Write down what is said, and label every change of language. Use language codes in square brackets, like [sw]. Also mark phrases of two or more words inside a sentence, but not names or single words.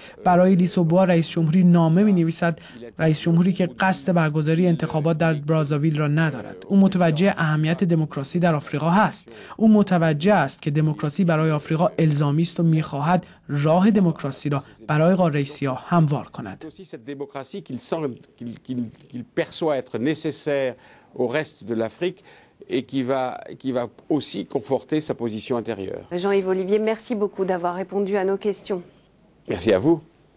[fa] برای لیسوبوا رئیس جمهوری نامه می نویسد، رئیس جمهوری که قصد برگزاری انتخابات در برازاویل را ندارد. او متوجه اهمیت دموکراسی در آفریقا هست. او متوجه است که دموکراسی برای آفریقا الزامی است و می خواهد راه دموکراسی را برای قاره سیاه هموار کند. [fr] au reste de l'Afrique et qui va aussi conforter sa position intérieure. Jean-Yves Olivier, merci beaucoup d'avoir répondu à nos questions. Merci à vous.